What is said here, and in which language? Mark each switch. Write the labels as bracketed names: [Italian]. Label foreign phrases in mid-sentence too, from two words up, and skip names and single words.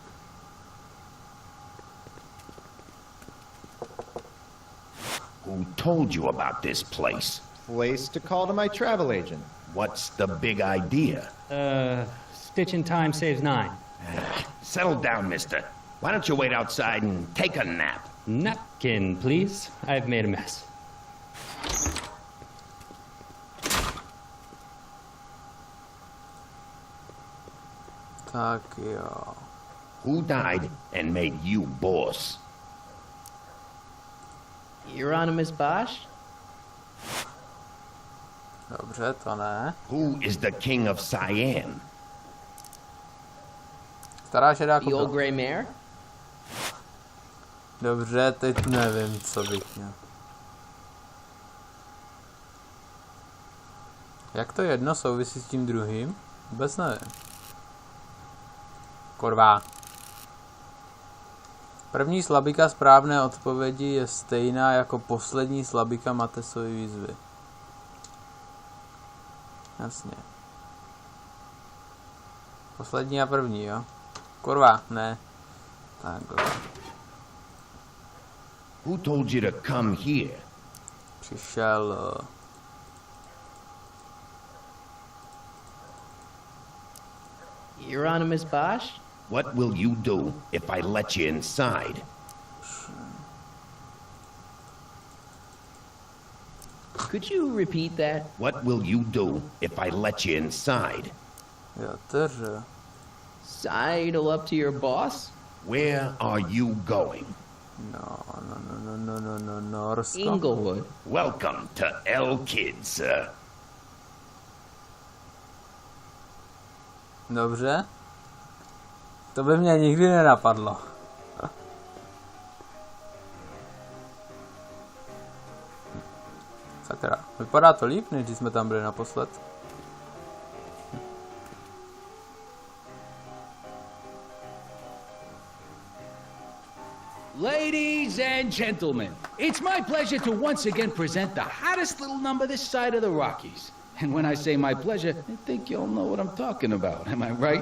[English] Who told you about this place? Place to call to my travel agent. What's the big idea? Stitch in time saves 9. Settle down, mister. Why don't you wait outside and take a nap? Napkin, please. I've made a mess. [Czech] Tak jo. [English] Who died and made you boss? Euronymous Bosch? [Czech] Dobře, to ne. [English] Who is the king of Siam? [Czech] Stará šedá [English] The old grey mare? [Czech] Dobře, teď nevím, co bych měl. Jak to jedno souvisí s tím druhým? Vůbec nevím. Kurva. První slabika správné odpovědi je stejná jako poslední slabika Matesovy výzvy. Jasně. Poslední a první, jo? Kurva, ne. Takhle. [English] Who told you to come here? [Czech] Přišel... [English] Euronymous Bosch? What will you do if I let you inside? Could you repeat that? What will you do if I let you inside? [Czech] Jo, takže... [English] Sidle up to your boss? Where are you going? [Czech] No, Norsko. [English] Inglewood. Welcome to L Kid, sir. [Czech] Dobře. To by mě nikdy nenapadlo. Sakra, vypadá to líp, než když jsme tam byli naposled. [English] Ladies and gentlemen, it's my pleasure to once again present the hottest little number this side of the Rockies. And when I say my pleasure, I think you'll know what I'm talking about, am I right?